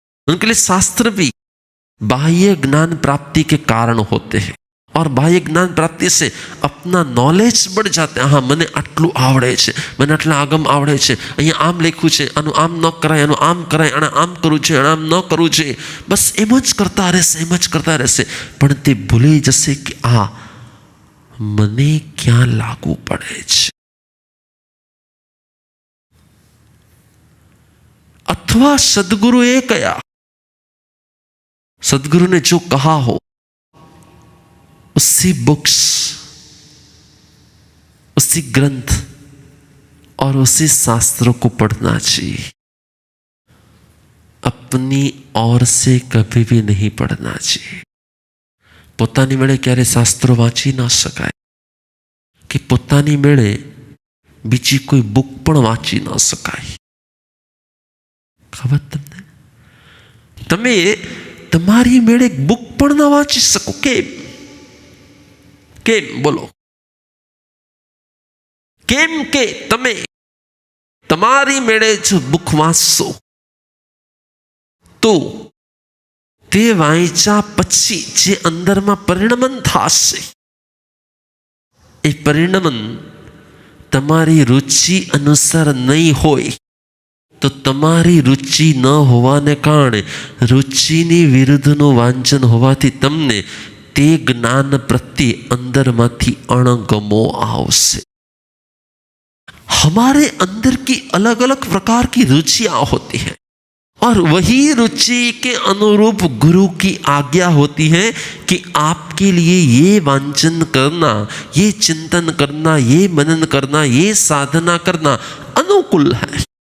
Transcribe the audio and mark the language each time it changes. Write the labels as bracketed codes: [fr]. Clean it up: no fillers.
[hi] उनके लिए शास्त्र भी बाह्य ज्ञान प्राप्ति के कारण होते हैं, और बाह्य ज्ञान प्राप्ति से अपना नॉलेज बढ़ जाते हैं। हाँ, [gu] મને આટલું આવડે છે, મને આટલા આગમ આવડે છે, અહીંયા આમ લખ્યું છે, આનું આમ ન કરાય, આનું આમ કરાય, આને આમ કરવું છે, આને આમ ન કરવું છે, બસ એમ જ કરતા રહેશે, પણ તે ભૂલી જશે કે આ મને ક્યાં લાગુ પડે છે। [hi] अथवा सदगुरुए कया, सदगुरु ने जो कहा हो उसी बुक्स, उसी ग्रंथ और उसी शास्त्रों को पढ़ना चाहिए। अपनी ओर से कभी भी नहीं पढ़ना चाहिए। [gu] પોતાની મેળે ક્યારે શાસ્ત્રો વાંચી ના શકાય, કે પોતાની મેળે બીજી કોઈ બુક પણ વાંચી ના શકાય। ખબર તમને? તમે તમારી મેળે બુક પણ ના વાંચી શકો। કેમ બોલો? કેમ કે તમે તમારી મેળે જો બુક વાંચશો તો તે વાંચ્યા પછી જે અંદરમાં પરિણમન થશે, એ પરિણમન તમારી રુચિ અનુસાર નહીં હોય તો તમારી રુચિ ન હોવાને કારણે રુચિની વિરુદ્ધનું વાંચન હોવાથી તમને તે જ્ઞાન પ્રત્યે અંદરમાંથી અણગમો આવશે। [hi] हमारे अंदर की अलग अलग प्रकार की रुचियां होती हैं, और वही रुचि के अनुरूप गुरु की आज्ञा होती है कि आपके लिए ये वांचन करना, ये चिंतन करना, ये मनन करना, ये साधना करना अनुकूल है।